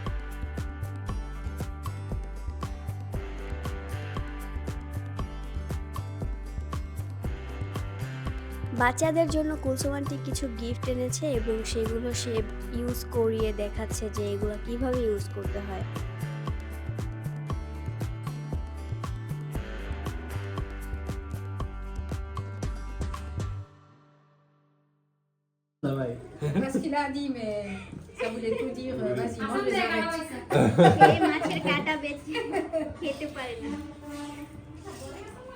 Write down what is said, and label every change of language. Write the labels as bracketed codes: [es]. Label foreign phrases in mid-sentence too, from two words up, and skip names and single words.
[bn] বাচ্চাদের জন্য কুলসুম আন্টি কিছু গিফট এনেছে এবং সেগুলো সে ইউজ করিয়ে দেখাচ্ছে যে এগুলো কিভাবে ইউজ করতে হয়। [fr] Parce qu'il a dit, mais ça voulait tout dire. Vas-y, mange les arêtes. [bn] এই মাছের কাঁটা বেছে খেতে পারে না।